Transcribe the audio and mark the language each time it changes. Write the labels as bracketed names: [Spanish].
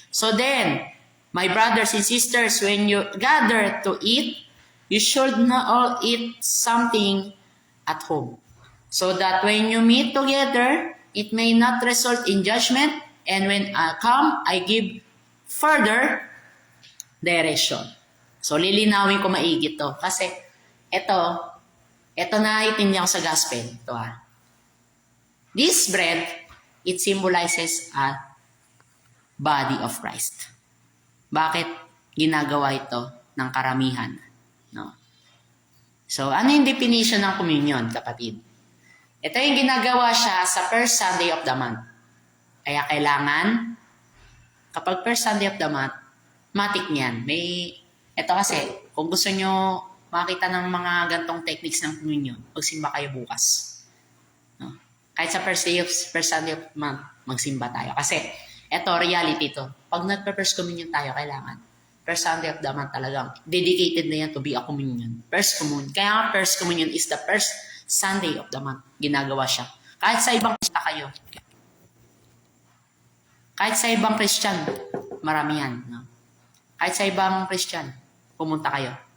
[English] So then, my brothers and sisters, when you gather to eat, you should not all eat something at home, so that when you meet together, it may not result in judgment, and when I come, I give further direction. [Filipino] So, lilinawin ko maigi to. Kasi, ito na itindihan ko sa gospel. [English] Ito This bread, it symbolizes a body of Christ. [Filipino] Bakit ginagawa ito ng karamihan? No? So, ano yung definition ng communion, kapatid? Ito yung ginagawa siya sa [English] first Sunday of the month. [Filipino] Kaya kailangan, kapag first Sunday of the month, matik niyan. Ito kasi, kung gusto nyo makita ng mga gantong techniques ng communion, magsimba kayo bukas. No? Kahit sa first Sunday of the month, magsimba tayo. Kasi, ito, reality to. Pag nagpa-first communion tayo, kailangan. [English] First Sunday of the month talagang dedicated na yan to be a communion. First communion. [Filipino] Kaya nga, [English] first communion is the first Sunday of the month. [Filipino] Ginagawa siya. Kahit sa ibang Krista kayo. Kahit sa ibang Christian, marami yan. No? Kahit sa ibang Christian, pumunta kayo.